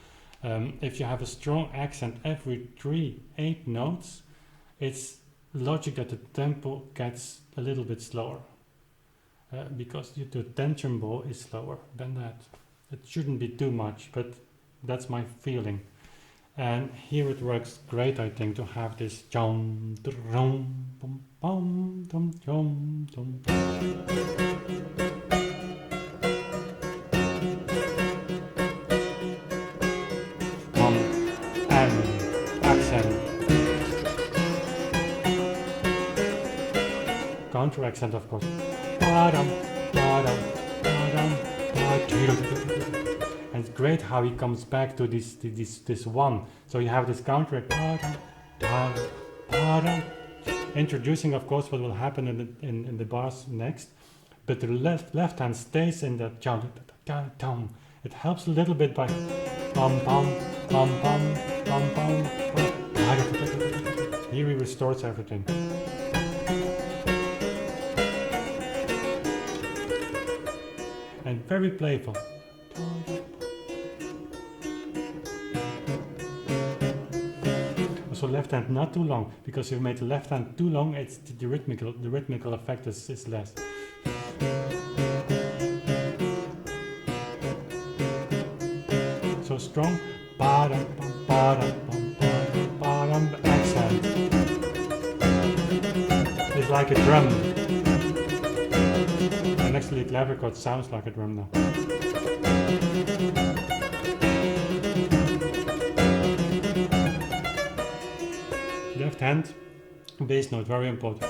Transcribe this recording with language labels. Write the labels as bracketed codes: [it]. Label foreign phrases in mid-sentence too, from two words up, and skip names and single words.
[en] If you have a strong accent every 3/8 notes, it's logic that the tempo gets a little bit slower because the tension bow is slower than that. It shouldn't be too much, but that's my feeling. And here it works great, I think, to have this chom drum bum bum dum chom dum. And accent. Counter accent, of course. Ba-dum, ba-dum, ba-dum, ba-dum. And it's great how he comes back to this one. So you have this counter, ba-dum, ba-dum, ba-dum, introducing, of course, what will happen in the bars next. But the left hand stays in the chom. It helps a little bit by bum bum bum bum bum bum. Here he restores everything. And very playful. Also left hand not too long, because if you made the left hand too long, it's the rhythmical effect is less. So strong, ba-dum, ba-dum, ba-dum, ba-dum, accent. It's like a drum. And actually clever chord sounds like a drum now. Left hand, bass note, very important.